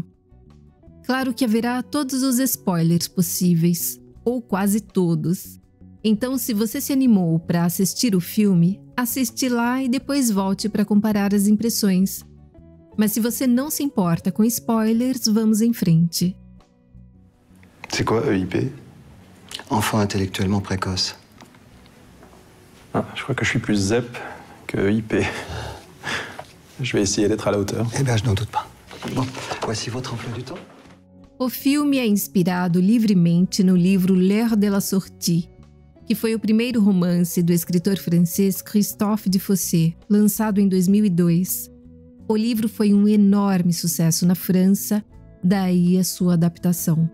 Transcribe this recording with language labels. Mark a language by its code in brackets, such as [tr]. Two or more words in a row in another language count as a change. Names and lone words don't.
[pt] Claro que haverá todos os spoilers possíveis, ou quase todos. Então, se você se animou para assistir o filme, assiste lá e depois volte para comparar as impressões. Mas se você não se importa com spoilers, vamos em frente. [fr] C'est quoi EIP? Enfant intellectuellement précoce. Ah, je crois que je suis plus ZEP que EIP. Je vais essayer d'être à la hauteur. Eh bien, je n'en doute pas. Bon, voici votre emploi du temps. [pt] O filme é inspirado livremente no livro L'Heure de la Sortie, que foi o primeiro romance do escritor francês Christophe Defossé, lançado em 2002. O livro foi um enorme sucesso na França, daí a sua adaptação.